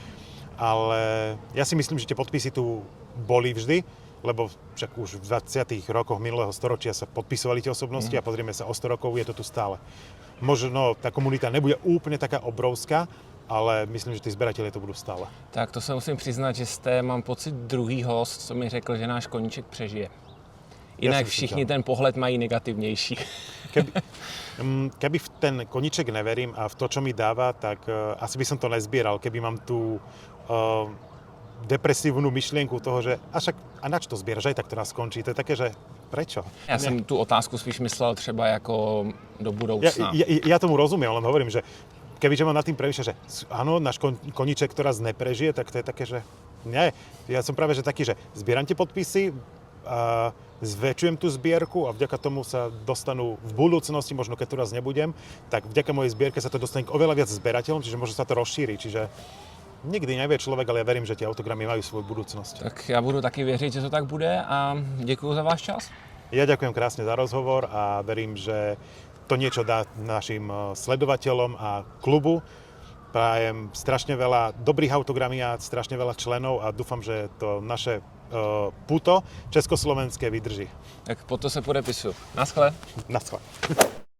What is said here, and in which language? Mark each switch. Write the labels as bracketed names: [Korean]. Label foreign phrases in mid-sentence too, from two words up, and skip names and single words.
[Slovak] Ale ja si myslím, že tie podpisy tu boli vždy, lebo však už v 20. rokoch minulého storočia sa podpisovali tie osobnosti a pozrieme sa o 100 rokov, je to tu stále. Možno tá komunita nebude úplne taká obrovská, ale myslím, že tí zberatelé to budú stále. [Czech] Tak to se musím přiznat, že jste, mám pocit, druhý host, co mi řekl, že náš koníček přežije. Jinak všichni ten pohled mají negativnější. [Slovak] Keby v ten koníček neverím a v to, čo mi dáva, tak asi by som to nezbieral, keby mám tú depresívnu myšlienku toho, že a nač to zbieraš, aj tak to nás skončí. To je také, že prečo? [Czech] Já jsem tu otázku spíš myslel třeba jako do budoucna. [Slovak] Ja tomu rozumiem, len hovorím, že kebyže mám nad tým premýšľať, že áno, náš koníček, ktorá neprežije, tak to je také, že nie. Ja som práve že taký, že zbieram tie podpisy, a zväčšujem tú zbierku a vďaka tomu sa dostanú v budúcnosti, možno keď tu raz nebudem, tak vďaka mojej zbierke sa to dostane k oveľa viac zberateľom, čiže možno sa to rozšíri. Čiže nikdy nevie človek, ale ja verím, že tie autogramy majú svoju budúcnosť. [Czech] Tak já budu taky věřit, že to tak bude a děkuji za váš čas. [Slovak] Ja ďakujem krásne za rozhovor a verím, že to niečo dá našim sledovateľom a klubu. Prajem strašne veľa dobrých autogramiát, strašne veľa členov a dúfam, že to naše puto československé vydrží. [Czech] Tak po to se podepisuju. Naschle. Naschle.